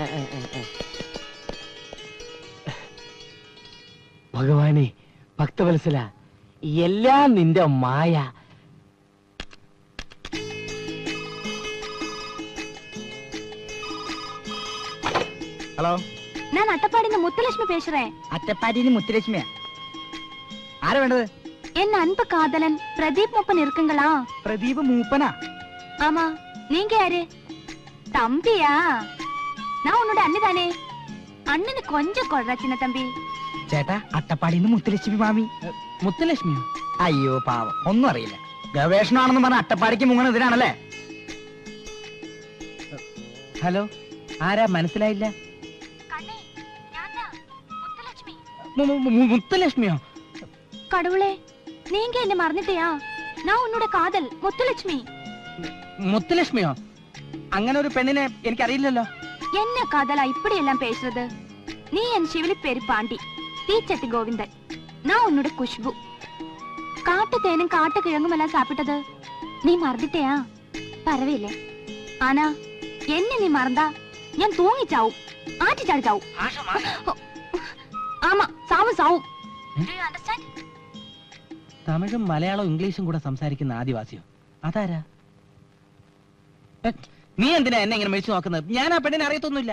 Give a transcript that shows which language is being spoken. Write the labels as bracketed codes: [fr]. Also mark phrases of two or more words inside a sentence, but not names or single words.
[ml] ഭഗവാനെ, ഭക്തവത്സല, എല്ലാം നിന്റെ മായ. ഹലോ, ഞാൻ അട്ടപ്പാടിന്ന് മുത്തുലക്ഷ്മി പേசுறேன். അറ്റപ്പാടിന്ന് മുത്തുലക്ഷ്മിയാ. ആരാ വേണ്ടത്? [ta] என் அன்பு காதலன் பிரதீப் மூப்பன் இருக்குங்களா? [ml] പ്രദീപ് മൂപ്പനാ? [ta] ஆமா. நீங்க யாரு? தம்பியா? நான் உன்னோட அண்ணன் தானே. அண்ணனு கொஞ்சம் கொள்றா சின்ன தம்பி. [ml] ചേട്ടാ, അട്ടപ്പാടിന്ന് മുത്തുലക്ഷ്മി മാമി. മുത്തലക്ഷ്മിയോ? അയ്യോ പാവം, ഒന്നും അറിയില്ല. ഗവേഷണമാണെന്ന് പറഞ്ഞ അട്ടപ്പാടിക്ക് മുങ്ങണ ഇതിനാണല്ലേ? ഹലോ, ആരാ? മനസ്സിലായില്ല. [ta] கண்ணே, ஞான்தான். முத்துலட்சுமி. [ml] മുത്തലക്ഷ്മിയോ? [ta] கடவுளே, நீங்க என்ன மறந்துட்டியா? நான் உன்னோட காதல் முத்துலட்சுமி. [ml] മുത്തലക്ഷ്മിയോ? അങ്ങനെ ഒരു പെണ്ണിനെ എനിക്കറിയില്ലല്ലോ. [ta] என்ன காதலா இப்படி எல்லாம் பேசுறது? நீ என் சிவலி பேரு பாண்டி, தீச்சட்டி கோவிந்தன். நான் உன்னோட குஷ்பு. காட்டு தேனும் காட்டு கிழங்கும் எல்லாம் சாப்பிட்டது நீ மறந்துட்டியா? பரவாயில்ல. ஆனா என்ன நீ மறந்தா [ml] ഞാൻ തൂങ്ങി ചാവും, ആറ്റി ചാടി ചാവും. [ta] ஆமா, சாவும் சாவும். [ml] തമിഴും മലയാളവും ഇംഗ്ലീഷും കൂടെ സംസാരിക്കുന്ന ആദിവാസിയോ? അതാരാ? നീ എന്തിനാ എന്നെ ഇങ്ങനെ മേടിച്ചു നോക്കുന്നത്? ഞാൻ ആ പെണ്ണിനെ അറിയത്തൊന്നുമില്ല.